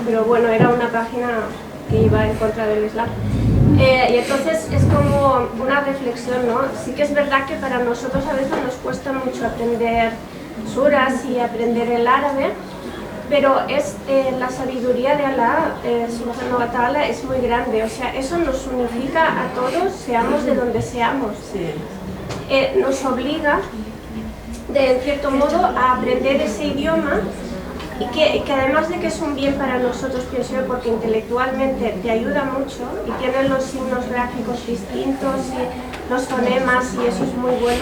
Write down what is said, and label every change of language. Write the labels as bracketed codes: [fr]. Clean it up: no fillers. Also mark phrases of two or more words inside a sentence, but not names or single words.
[es] Pero bueno, era una página que iba en contra del Islam. Y entonces es como una reflexión, ¿no? Sí que es verdad que para nosotros a veces nos cuesta mucho aprender suras y aprender el árabe, pero la sabiduría de Allah, [ar] سبحانه وتعالى, [es] es muy grande, o sea, eso nos unifica a todos, seamos de donde seamos. Nos obliga, en cierto modo, a aprender ese idioma y que además de que es un bien para nosotros, pienso yo, porque intelectualmente te ayuda mucho y tienen los signos gráficos distintos y los fonemas y eso es muy bueno.